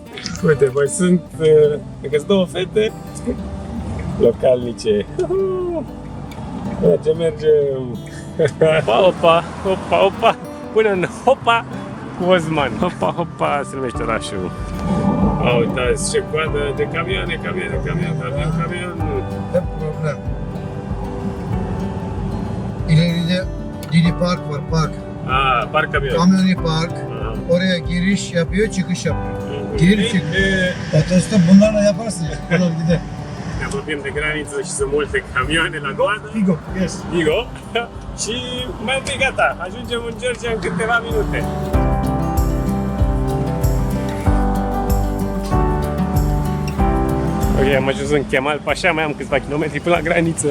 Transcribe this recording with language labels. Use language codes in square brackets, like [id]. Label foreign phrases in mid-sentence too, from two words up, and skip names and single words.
[ro] Uite, mai sunt, cred că sunt 2 fete localnice. Ce mergem? Opa, până în Hopa cu Osman. Hopa, se numește orașul. Uitați ce coadă de camioane. [en] No problem. [tr] İleride Dili Park var, park. Park camion. Kamyoni Park. Oraya giriş yapıyor, çıkış yapıyor. Gir çık. Otostop bunlarla yaparsın ya. Olur gider. [ro] Ne apropiem de graniță și sunt multe camioane la coadă. [en] Figo, yes. [ro] Vigo. Și mai întâi gata, ajungem în Georgia în câteva minute. Ok, am ajuns în Kemal Pașa, mai am câțiva kilometri până la graniță.